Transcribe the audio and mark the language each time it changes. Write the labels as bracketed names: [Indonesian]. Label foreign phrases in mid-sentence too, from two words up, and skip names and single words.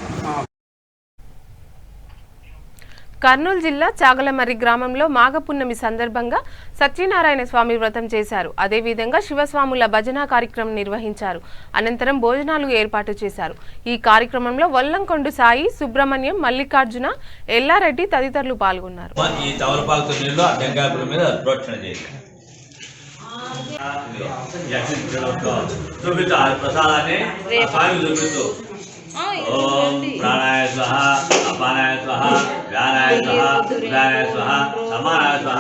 [Telugu] కర్నూలు జిల్లా చాగలమర్రి గ్రామంలో మాఘపున్నమి సందర్భంగా సత్యనారాయణ స్వామి వ్రతం చేశారు. అదేవిధంగా శివస్వాముల భజన కార్యక్రమం నిర్వహించారు. అనంతరం భోజనాలు ఏర్పాటు చేశారు. ఈ కార్యక్రమంలో వల్లంకొండు సాయి, సుబ్రహ్మణ్యం, మల్లికార్జున, ఎల్లారెడ్డి తదితరులు పాల్గొన్నారు. [Sanskrit] ओम प्राणाय स्वाहा, अपानाय स्वाहा, व्यानाय स्वाहा, उदानाय स्वाहा, समानाय स्वाहा.